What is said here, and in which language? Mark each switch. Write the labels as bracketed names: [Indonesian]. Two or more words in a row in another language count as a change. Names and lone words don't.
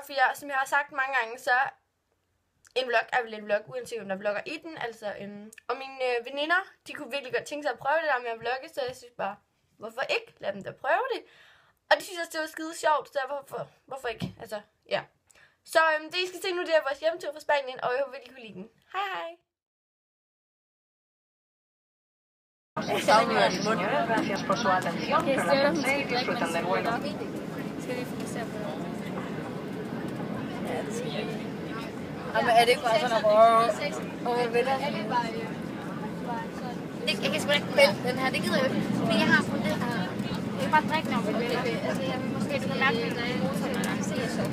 [Danish] For som jeg har sagt mange gange, så en vlog er vel en vlog, uanset om der vlogger i den. Altså, og mine veninder, de kunne virkelig godt tænke sig at prøve det der med at vlogge, så jeg synes bare, hvorfor ikke? Lad dem da prøve det. Og de synes også, det var skide sjovt, så hvorfor ikke? Altså, ja. Så det I skal se nu, det er vores hjemtur fra Spanien, og jeg håber, I kunne lide den. Hej hej! [Spanish] Gracias por su atención. Relájense y disfruten del vuelo. [Danish] Men er det ikke bare sådan noget? Jeg kan sgu ikke den her, det gider jeg ikke. Men jeg har fundet det her. Jeg kan bare drikke noget. Altså, jeg vil måske ikke mærke, at jeg er sådan en se så.